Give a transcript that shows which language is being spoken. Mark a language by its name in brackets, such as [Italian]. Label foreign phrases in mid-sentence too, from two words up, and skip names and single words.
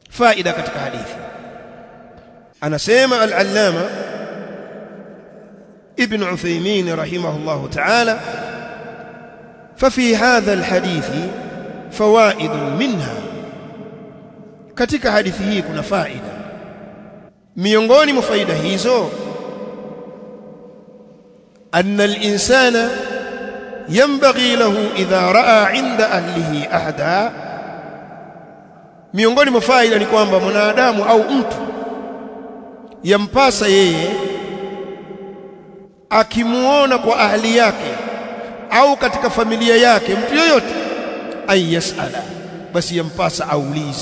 [Swahili] faida katika hadithi. Anasema al-Allama Ibn Uthaymeen [Arabic] رحمه الله تعالى, ففي هذا الحديث فوائد منها, [Swahili] katika hadithi hii kuna faida. Miongoni mwa faida hizo, [Arabic] أن الإنسان ينبغي له إذا رأى عند أهله أحدا, [Swahili] miongoni mwa faida ni kwamba mwanadamu au mtu yampasa yeye akimuona kwa ahli yake au katika familia yake mtu yoyote, ayasala, basi yampasa aulize.